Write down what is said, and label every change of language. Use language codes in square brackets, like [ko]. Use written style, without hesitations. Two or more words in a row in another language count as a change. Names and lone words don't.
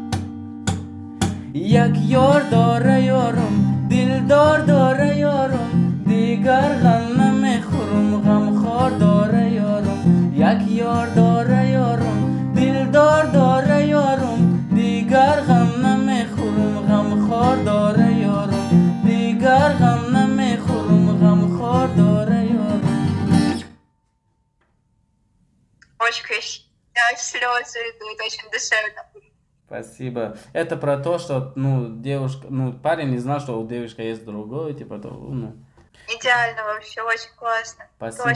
[tg] یک یار داره یارم دلدار داره یارم دیگر غم نمیخورم غم خار داره یارم یک یار داره یارم دلدار داره یارم دیگر غم نمیخورم غم خار داره یارم دیگر غم نمیخورم غم خار داره یارم. [ru] Очень красиво. Да, слезы идут, очень душевно. Спасибо. Это про то, что, ну, девушка, ну, парень не знал, что у девушки есть другой, типа, то, ну. Идеально вообще, очень классно. Ты Спасибо.